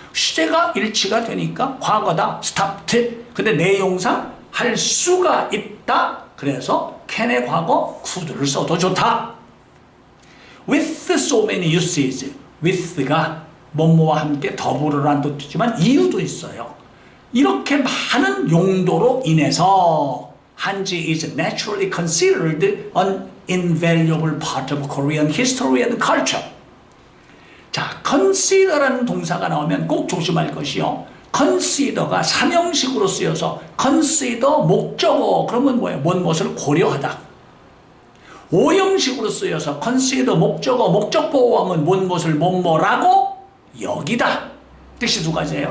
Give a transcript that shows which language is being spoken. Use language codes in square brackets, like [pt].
[ko] 시제가 일치가 되니까 과거다. [en] stopped. [ko] 근데 내용상 할 수가 있다. 그래서 can의 과거 could를 써도 좋다. [en] with so many uses. [ko] with가 뭐뭐와 함께 더불어라는 뜻이지만 이유도 있어요. 이렇게 많은 용도로 인해서 [en] 한지 is naturally considered an invaluable part of Korean history and culture. [ko] 자, consider라는 동사가 나오면 꼭 조심할 것이요. consider가 삼형식으로 쓰여서 consider 목적어 그러면 뭐예요? 뭔 것을 고려하다. 오형식으로 쓰여서 consider 목적어, 목적 보호하면 무엇을 뭐뭐라고 여기다. 뜻이 두 가지예요.